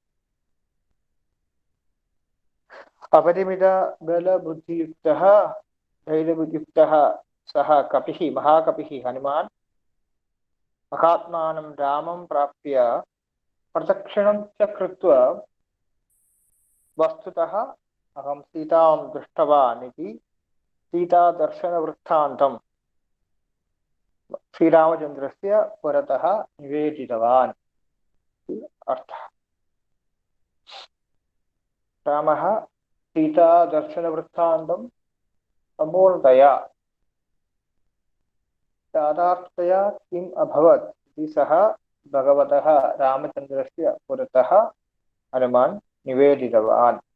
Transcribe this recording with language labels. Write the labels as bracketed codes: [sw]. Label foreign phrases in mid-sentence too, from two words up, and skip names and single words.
[sa] അപരിമിത ബലബുദ്ധിയുക്തഃ ധൈര്യയുക്തഃ സഹ കപിഃ മഹാകപിഃ ഹനുമാൻ മഹാത്മാനം രാമം പ്രാപ്യ പ്രദക്ഷിണം ച കൃത്വാ വസ്തുതഃ അഹം സീതാം ദൃഷ്ടവാൻ ഇതി സീതാദർശനവൃത്താന്തം ശ്രീരാമചന്ദ്രസ്യ പുരതഃ നിവേദിതവാൻ. അർത്ഥः रामः सीतादर्शनवृत्तान्तं सम्पूर्णतया याथार्थतया किम् अभवत् इति सः भगवतः रामचन्द्रस्य पुरतः हनुमान् निवेदितवान्.